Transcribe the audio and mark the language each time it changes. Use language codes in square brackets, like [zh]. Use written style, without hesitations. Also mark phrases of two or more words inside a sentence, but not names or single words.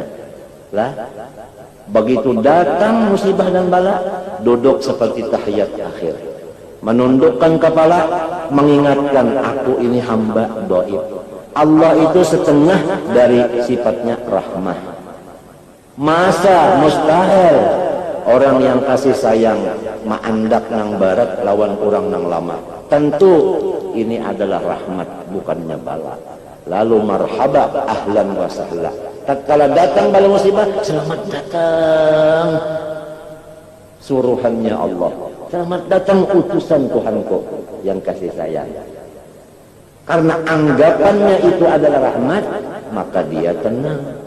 [id] Lah, begitu datang musibah dan bala, duduk seperti tahiyat akhir, menundukkan kepala, mengingatkan aku ini hamba dhaif. Allah itu setengah dari sifatnya rahmah. [bjn] Masa mustahil orang yang kasih sayang maandak nang barat lawan kurang nang lama. [id] Tentu ini adalah rahmat bukannya bala. [ar] Lalu marhaba ahlan wa sahla. [id] Tatkala datang bala musibah, selamat datang suruhannya Allah. Selamat datang utusan Tuhanku yang kasih sayang. Karena anggapannya itu adalah rahmat, maka dia tenang.